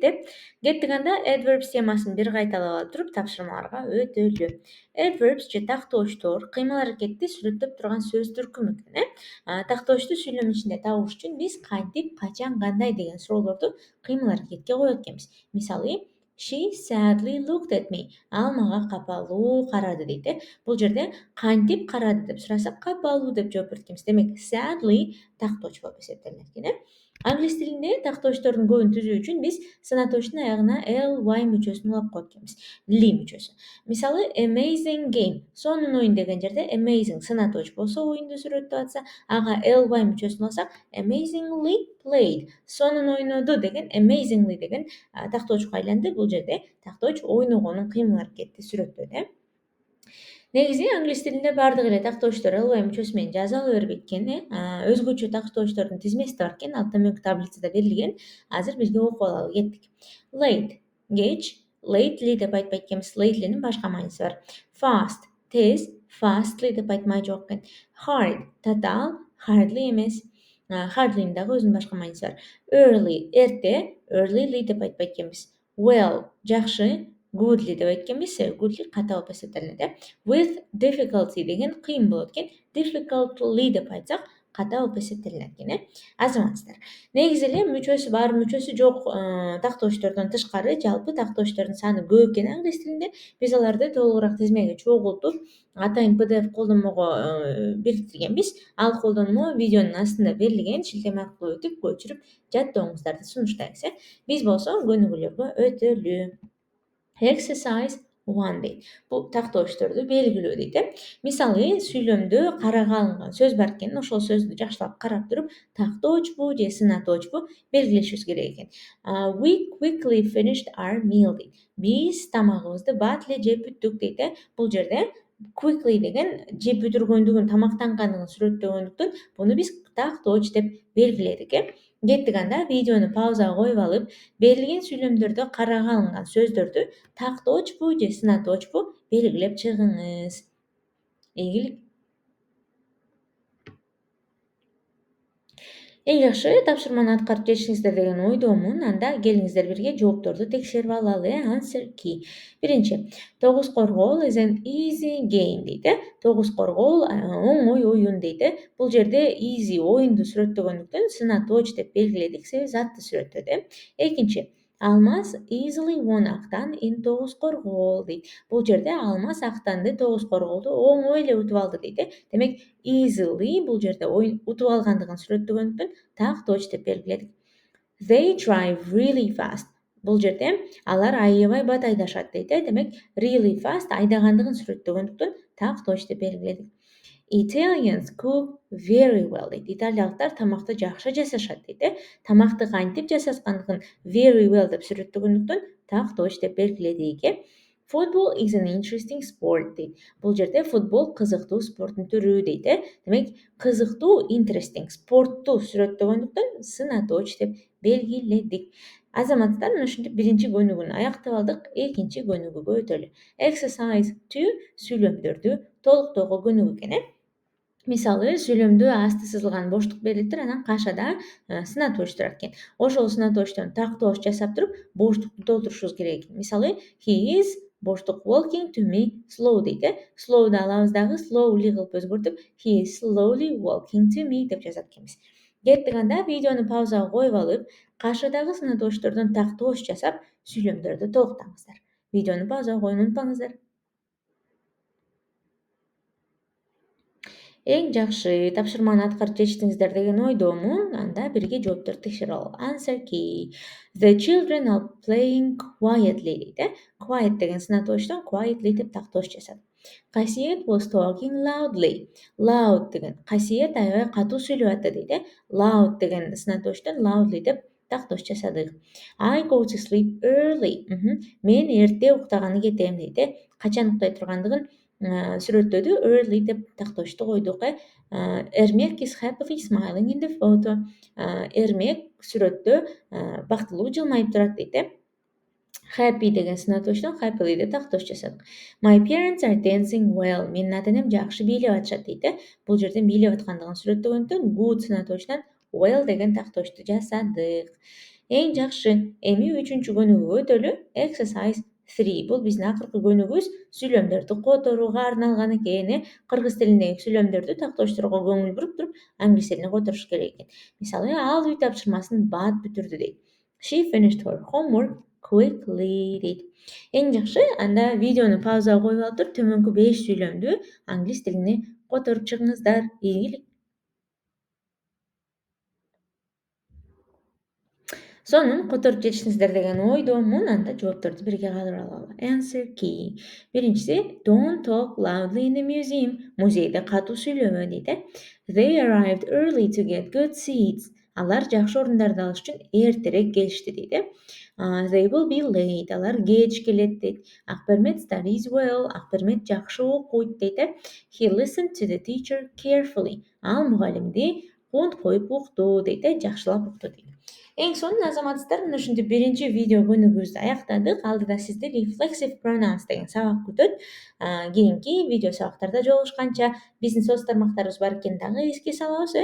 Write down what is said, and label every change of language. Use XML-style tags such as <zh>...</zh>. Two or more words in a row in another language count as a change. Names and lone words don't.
<ky>Кеттик анда adverbs темасын бир кайталап алып туруп тапшырмаларга өтөлү. Adverbs же тактооштор кыймыл аракетти сүрөттөп турган сөз түркүмү экен. Тактоочту сүйлөм ичинде табыш үчүн биз кантип, качан, кандай деген суроолорду кыймыл аракетке коет экенбиз. Мисалы,</ky> <en>she sadly looked at me.</en> <ky>Ал мага капалуу карады дейт. Бул жерде кантип карады деп сураса, капалуу деп жооп берет экенбиз. Демек sadly тактооч болуп эсептелинет экен. Англис тилинде тактоочтордун көбүн түзүү үчүн биз санатоочтун аягына ly мүчөсүн улап коет экенбиз. Li мүчөсү. Мисалы,</ky> <en>amazing game.</en> <ky>Сонун оюн деген жерде amazing санатооч болсо, оюнду сүрөттөп атса, ага ly мүчөсүн алсак,</ky> <en>amazingly played.</en> <ky>Сонун ойноду деген amazingly деген тактоочко айланды. Бул жерде тактооч ойногонун кыймыл аракетти сүрөттөдү. Негизи англис тилинде баардык эле тактоочтор ly мүчөсү менен жаза ала бербейт экен. Өзгөчө тактоочтордун тизмеси да бар экен. Ал төмөнкү таблицада берилген. Азыр бизге окуп алалы, кеттик. Late кеч, lately деп айтпайт экенбиз. Lately'нин башка мааниси бар. Fast тез, fastly деп айтмай жок экен. Hard татаал, hardly эмес. Hardly'нин дагы өзүнүн башка мааниси бар. Early эрте, earlyly деп айтпайт экенбиз. Well жакшы, goodly деп айткан эмес, goodly ката болуп эсептелинет.</ky> <en>With difficulty</en> <ky>деген кыйын болот экен. Difficultly деп айтсак, ката болуп эсептелинет экен. Азаматсыздар. Негизи эле мүчөсү бар, мүчөсү жок тактоочтордон тышкары жалпы тактоочтордун саны көп экен англис тилинде. Биз аларды толугураак тизмеге чогултуп, атайын PDF колдонмого бириктиргенбиз. Ал колдонмо видеонун астында берилген, шилтеме аркылуу өтүп, көчүрүп жаттооңуздарды сунуштайбыз. Биз болсо көнүгүүлөргө өтөлү. Exercise 1 дейт. Бул тактоочторду белгилөө дейт. Мисалы, сүйлөмдө карага алынган сөз бар экен. Ошол сөздү жакшылап карап туруп, тактоочпу же сынатоочпу белгилешибиз керек экен.</ky> <en>We quickly finished our meal дейт.</en> <ky>Биз тамагыбызды бат эле жеп бүттүк дейт. Бул жерде quickly деген жеп бүтүргөндүгүн, тамактангандыгын сүрөттөгөндүктөн буну биз тактооч деп белгиледик. Кеттик анда видеону паузага коюп алып, берилген сүйлөмдөрдө карага алынган сөздөрдү тактоочпу же сынатоочпу белгилеп чыгыңыз. Ийгилик. Эң жакшы тапшырманы аткарып жетишиңиздер деген ойдомун. Анда келиңиздер бирге жоопторду текшерип алалы.</ky> <en>Answer key.</en> <ky>Биринчи, тогуз коргоол</ky> <en>is an easy game</en> <ky>дейт. Тогуз коргоол оңой оюн дейт. Бул жерде easy оюнду сүрөттөгөндүктөн сынатооч деп белгиледик, себеби затты сүрөттөдү. Экинчи, Алмаз</ky> <en>easily won</en> <ky>актан in тогуз коргоол дейт. Бул жерде Алмаз актанды тогуз коргоолду оңой эле утуп алды дейт. Демек easily бул жерде утуп алгандыгын сүрөттөгөндүктөн тактооч деп белгиледик.</ky> <en>They drive really fast.</en> <ky>Бул жерде алар аябай бат айдашат дейт. Демек</ky> <en>really fast</en> <ky>айдагандыгын сүрөттөгөндүктөн тактооч деп белгиледик.</ky> <en>Italians cook very well дейт.</en> <ky>Италиялыктар тамакты жакшы жасашат дейт. Тамакты кантип жасаткандыгын</ky> <en>very well</en> <ky>деп сүрөттөгөндүктөн тактооч деп белгиледик.</ky> <en>Football is an interesting sport дейт.</en> <ky>Бул жерде футбол кызыктуу спорттун түрү дейт. Демек кызыктуу interesting спортту сүрөттөгөндүктөн сынатооч деп белгиледик. Азаматтар, мына ушинтип биринчи көнүгүүнү аяктап алдык. Экинчи көнүгүүгө өтөлү. Exercise 2 сүйлөмдөрдү толуктоого көнүгүү экен. Мисалы, сүйлөмдө асты сызылган боштук берилиптир, анан кашада сынатооч турат экен. Ошол сынатоочтон тактооч жасап туруп, боштукту толтурушубуз керек экен. Мисалы,</ky> <en>he is боштук walking to me slow дейт.</en> <ky>Slow'ду алабыз дагы slowly кылып өзгөртүп,</ky> <en>he is slowly walking to me деп жазат экенбиз.</en> <ky>Кеттик анда видеону паузага коюп алып, кашадагы сынатоочтордон тактооч жасап, сүйлөмдөрдү толуктаңыздар. Видеону паузага коюуну унутпаңыздар. Эң жакшы тапшырманы аткарып жетиштиңиздер деген ойдомун. Анда бирге жоопторду текшерип алалы.</ky> <en>Answer key. The children are playing quietly дейт.</en> <ky>Quiet деген сынатоочтон quietly деп тактооч жасат. Қасиет</ky> <en>was talking loudly.</en> <ky>Loud деген қасиет аябай катуу сүйлөп атты дейт. Loud деген сынатоштон loudly деп тактош жасадык.</ky> <en>I go to sleep early.</en> <ky>Мен эрте уктаганы кетем дейт. Качан уктай тургандыгын сүрөттөдү, early деп тактошту койдук.</ky> <en>Эрмек is happily smiling in the photo.</en> <ky>Эрмек сүрөттө бактылуу жылмайып турат дейт. Happy деген сынатоштон happily деп тактош жасадык.</ky> <en>My parents are dancing well.</en> <ky>Менин ата-энем жакшы бийлеп атышат дейт. Бул жерде бийлеп аткандыгын сүрөттөгөндөн good сынатошунан well деген тактошту жасадык. Эң жакшы. Эми 3-чү көнүгүүгө өтөлү.</ky> <en>Exercise 3.</en> <ky>Бул биздин акыркы көнүгүүбүз сүйлөмдөрдү которууга арналган экен. Кыргыз тилиндеги сүйлөмдөрдү тактоштоого көңүл буруп туруп, англис тилине которуш керек экен. Мисалы, ал үй тапшырмасын бат бүтүрдү дейт.</ky> <en>She finished her homework quickly дейт.</en> <ky>Эң жакшы, анда видеону паузага коюп алып туруп, төмөнкү 5 сүйлөмдү англис тилине которуп чыгыңыздар. Ийгилик. Сонун которуп жетиштиңиздер деген ойдомун. Анда жоопторду бирге калтырып алалы.</ky> <en>Answer key. Биринчиси, don't talk loudly in the museum.</en> <ky>Музейде катуу сүйлөбө дейт.</ky> <en>They arrived early to get good seats.</en> <ky>Алар жакшы орундарды алыш үчүн эртерээк келишти дейт.</ky> <en>They will be late.</en> <ky>Алар кеч келет дейт.</ky> <en>Акбермет studies well.</en> <ky>Акбермет жакшы окуйт дейт.</ky> <en>He listened to the teacher carefully.</en> <ky>Ал мугалимди кунт коюп укту дейт. Жакшылап укту дейт. Эң сонун азаматсыздар, мына ушинтип биринчи видео көнүгүүбүздү аяктадык. Алдыда сизди</ky> <en>reflexive pronouns</en> <ky>деген сабак күтөт. Кийинки видео сабактарда жолугушканча, биздин соц тармактарыбыз бар экенин дагы эске салабыз.</ky>